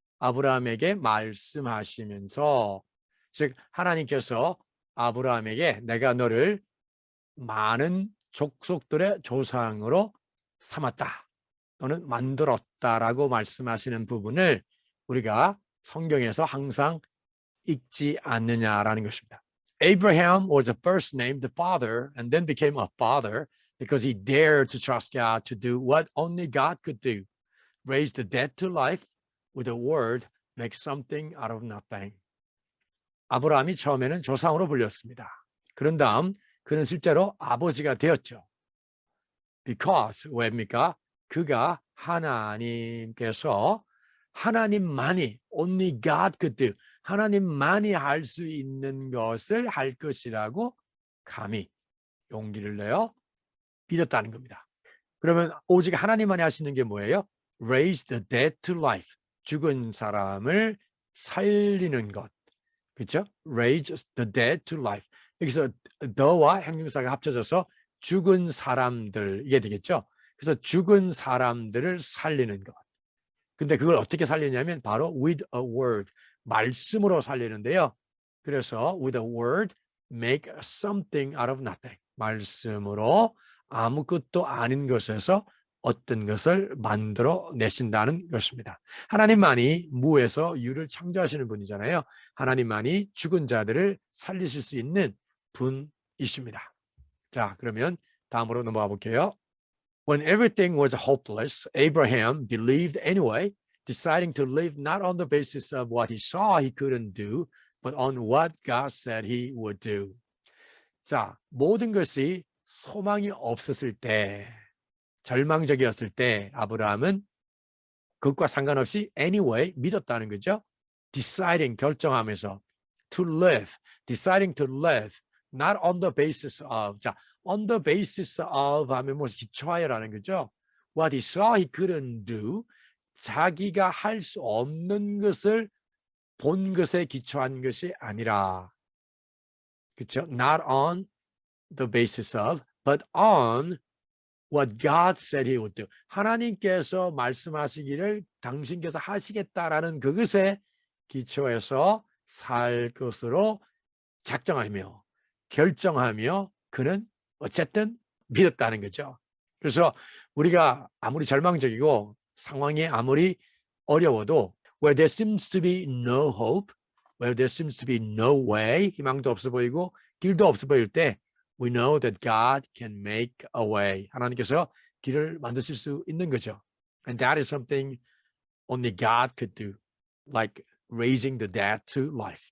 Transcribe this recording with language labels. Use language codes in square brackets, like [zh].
[ko] 아브라함에게 말씀하시면서, 즉 하나님께서 아브라함에게 내가 너를 많은 족속들의 조상으로 삼았다, 또는 만들었다라고 말씀하시는 부분을 우리가 성경에서 항상 읽지 않느냐라는 것입니다. [en] Abraham was first named the father and then became a father because he dared to trust God to do what only God could do. Raise the dead to life with a word, make something out of nothing. [ko] 아브라함이 처음에는 조상으로 불렸습니다. 그런 다음 그는 실제로 아버지가 되었죠. [en] Because [ko] 왜입니까? 그가 하나님께서 하나님만이 [en] only God could do, [ko] 하나님만이 할 수 있는 것을 할 것이라고 감히 용기를 내어 믿었다는 겁니다. 그러면 오직 하나님만이 할 수 있는 게 뭐예요? [en] Raise the dead to life. [ko] 죽은 사람을 살리는 것. 그렇죠? [en] Raise the dead to life. [ko] 여기서 the와 형용사가 합쳐져서 죽은 사람들, 이게 되겠죠? 그래서 죽은 사람들을 살리는 것. 근데 그걸 어떻게 살리냐면 바로 [en] with a word, [ko] 말씀으로 살리는데요. 그래서 [en] with a word, make something out of nothing. [ko] 말씀으로 아무것도 아닌 것에서 어떤 것을 만들어 내신다는 것입니다. 하나님만이 무에서 유를 창조하시는 분이잖아요. 하나님만이 죽은 자들을 살리실 수 있는 분이십니다. 자, 그러면 다음으로 넘어가 볼게요. [en] When everything was hopeless, Abraham believed anyway, deciding to live not on the basis of what he saw he couldn't do, but on what God said he would do. [ko] 자, 모든 것이 소망이 없었을 때, 절망적이었을 때 아브라함은 그것과 상관없이 anyway 믿었다는 거죠. [en] deciding, [ko] 결정하면서 [en] to live, deciding to live not on the basis of. [ko] 자, [en] on the basis of [ko] 하면 무엇을 기초하여라는 거죠. [en] What he saw he couldn't do, [ko] 자기가 할 수 없는 것을 본 것에 기초한 것이 아니라, 그렇죠? [en] Not on the basis of, but on what God said he would do. [ko] 하나님께서 말씀하시기를 당신께서 하시겠다라는 그것에 기초해서 살 것으로 작정하며 결정하며 그는 어쨌든 믿었다는 거죠. 그래서 우리가 아무리 절망적이고 상황이 아무리 어려워도 [en] Where there seems to be no hope, where there seems to be no way, [ko] 희망도 없어 보이고 길도 없어 보일 때 [en] we know that God can make a way. [ko] 하나님께서 길을 만드실 수 있는 거죠. [en] And that is something only God could do. Like raising the dead to life.